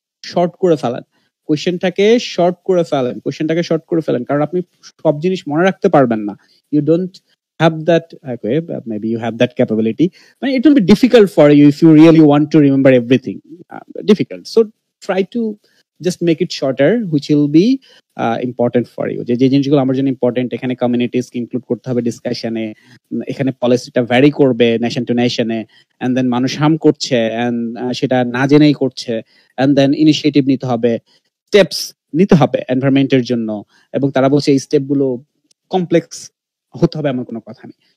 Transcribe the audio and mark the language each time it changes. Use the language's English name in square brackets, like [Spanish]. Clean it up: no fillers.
[Bangla] Short করে ফেলেন কোশ্চেনটাকে, short করে ফেলেন কোশ্চেনটাকে, শর্ট করে ফেলেন, কারণ আপনি সব জিনিস মনে রাখতে পারবেন না। [English] You don't have that, okay, maybe you have that capability, but it will be difficult for you if you really want to remember everything. Difficult. So try to just make it shorter, which will be important for you. [Bangla] যে জিনিসগুলো আমার জন্য important, এখানে communities include করতে হবে ডিসকাশনে, এখানে পলিসিটা vary করবে nation two নেশনে, and then মানুষ হার্ম করছে এন্ড সেটা না জেনেই করছে, এন্ড দেন ইনিশিয়েটিভ নিতে হবে, স্টেপস নিতে হবে এনভায়রনমেন্টের জন্য, এবং তারা বলছে এই স্টেপ গুলো কমপ্লেক্স হতে হবে এমন কোনো কথা নেই।